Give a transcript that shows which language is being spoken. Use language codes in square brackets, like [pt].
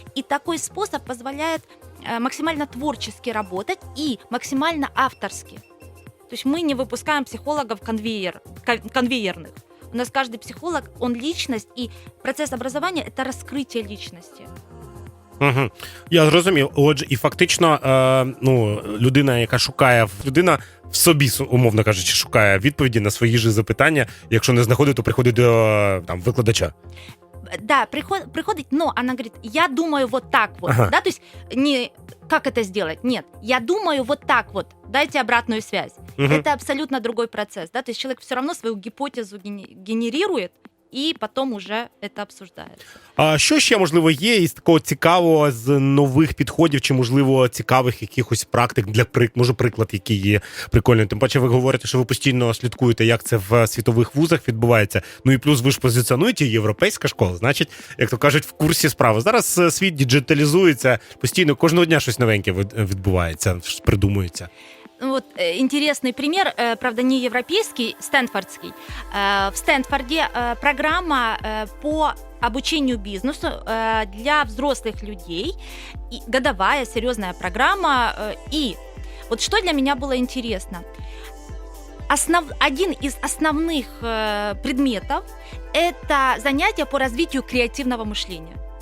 [ru] И такой способ позволяет максимально творчески работать и максимально авторски. То есть мы не выпускаем психологов конвейерных. У нас каждый психолог, он личность, и процесс образования – это раскрытие личности. [uk] Угу. Я зрозумів. Отже, і фактично, людина, яка шукає, людина в собі, умовно кажучи, шукає відповіді на свої ж запитання. Якщо не знаходить, то приходить до викладача. [ru] Да, приходит, но она говорит, я думаю вот так вот, Ага. да, то есть не как это сделать, нет, я думаю вот так вот, дайте обратную связь. Мгм. Это абсолютно другой процесс, да, то есть человек все равно свою гипотезу генерирует, [uk] і потім уже це обсуждається. А що ще, можливо, є із такого цікавого, з нових підходів, чи, можливо, цікавих якихось практик, може, приклад, який є прикольний? Тим паче, ви говорите, що ви постійно слідкуєте, як це в світових вузах відбувається. Ну і плюс ви ж позиціонуєте європейська школа, значить, як то кажуть, в курсі справи. Зараз світ діджиталізується, постійно, кожного дня щось новеньке відбувається, щось придумується. [ru] Вот интересный пример, правда, не европейский, стэнфордский. В Стэнфорде программа по обучению бизнесу для взрослых людей, годовая, серьезная программа. И вот что для меня было интересно. Один из основных предметов – это занятия по развитию креативного мышления.